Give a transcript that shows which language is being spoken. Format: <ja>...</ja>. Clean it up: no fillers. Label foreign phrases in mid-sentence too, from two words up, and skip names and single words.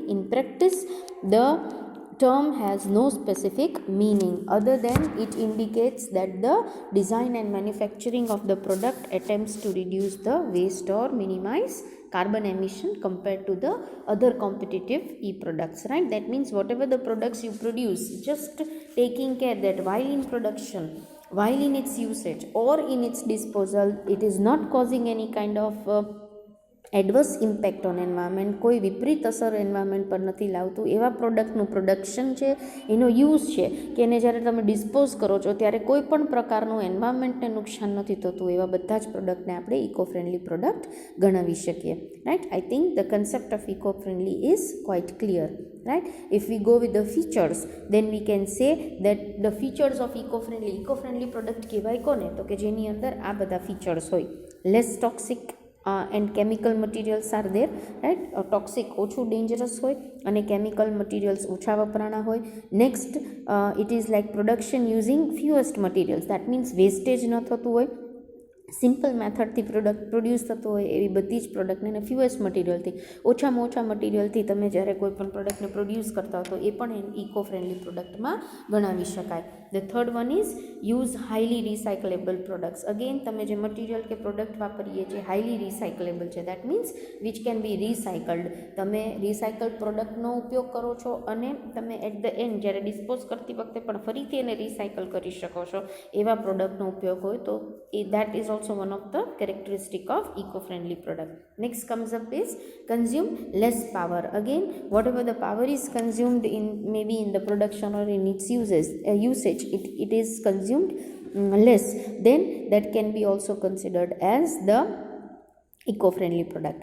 <en>In practice, the term has no specific meaning other than it indicates that the design and manufacturing of the product attempts to reduce the waste or minimize carbon emission compared to the other competitive e-products, right? That means whatever the products you produce, just taking care that while in production, while in its usage or in its disposal, it is not causing any kind of adverse impact on environment,</en> <gu>કોઈ વિપરીત અસર એન્વાયરમેન્ટ પર નથી લાવતું એવા પ્રોડક્ટનું પ્રોડક્શન છે, એનો યુઝ છે કે એને જ્યારે તમે ડિસ્પોઝ કરો છો ત્યારે કોઈ પણ પ્રકારનું એન્વાયરમેન્ટને નુકસાન નથી થતું, એવા બધા જ પ્રોડક્ટને આપણે</gu> <en>eco friendly product</en> <gu>ગણાવી શકીએ, રાઈટ?</gu> <en>I think the concept of eco friendly is quite clear, right? If we go with the features, then we can say that the features of eco-friendly product</en> <gu>કહેવાય કોને? તો કે જેની અંદર આ બધા ફીચર્સ હોય.</gu> <en>Less toxic and chemical materials are there, right?</en> <gu>Toxic ઓછું dangerous હોય અને</gu> <en>chemical materials</en> <gu>ઓછા વપરાણા હોય.</gu> <en>Next, it is like production using fewest materials, that means wastage</en> <gu>ન થતું હોય.</gu> <en>simple method</en> <gu>પ્રોડ્યુસ થતો હોય એવી બધી જ પ્રોડક્ટને અને</gu> <en>fewest material,</en> <gu>ઓછામાં ઓછા મટીરિયલથી તમે જ્યારે કોઈ પણ પ્રોડક્ટને પ્રોડ્યુસ કરતા હો તો એ પણ</gu> <en>eco friendly product</en> <gu>ગણાવી શકાય.</gu> <en>the third one is use highly recyclable products.</en> <gu>અગેન તમે જે મટીરિયલ કે પ્રોડક્ટ વાપરીએ છીએ</gu> <en>highly recyclable</en> <gu>છે,</gu> <en>that means which can be recycled.</en> <gu>તમે રિસાયકલ્ડ પ્રોડક્ટનો ઉપયોગ કરો છો અને તમે</gu> <en>at the end</en> <gu>જ્યારે ડિસ્પોઝ કરતી વખતે પણ ફરીથી એને રિસાયકલ કરી શકો છો એવા પ્રોડક્ટનો ઉપયોગ હોય તો</gu> <en>that is also one of the characteristic of eco-friendly product. Next comes up is consume less power. Again, whatever the power is consumed in maybe in the production or in its usage, it is consumed less, then that can be also considered as the eco-friendly product.</en>